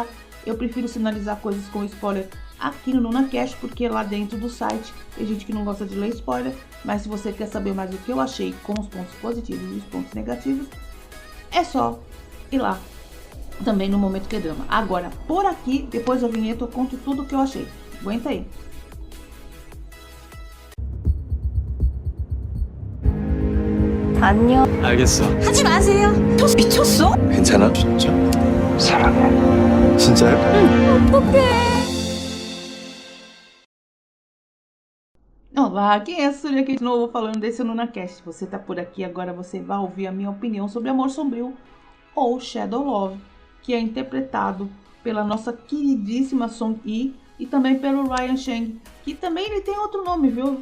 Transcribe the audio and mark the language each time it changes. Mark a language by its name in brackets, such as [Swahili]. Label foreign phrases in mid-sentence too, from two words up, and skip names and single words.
[Portuguese] Eu prefiro sinalizar coisas com spoiler aqui no NunaCast, porque lá dentro do site tem gente que não gosta de ler spoiler, mas se você quer saber mais o que eu achei com os pontos positivos e os pontos negativos, é só ir lá também no Momento Que Drama. Agora, por aqui, depois da vinheta eu conto tudo o que eu achei. Aguenta aí. [Korean] 안녕. 알겠어. 하지 마세요. 미쳤어? 괜찮아? 진짜. 사랑해. 진짜요? 어떡해. [Portuguese] Olá, quem é a Súlia aqui de novo falando desse NunaCast? Você tá por aqui, agora você vai ouvir a minha opinião sobre Amor Sombrio ou Shadow Love, que é interpretado pela nossa queridíssima Song Yi e também pelo Ryan Cheng, que também ele tem outro nome, viu?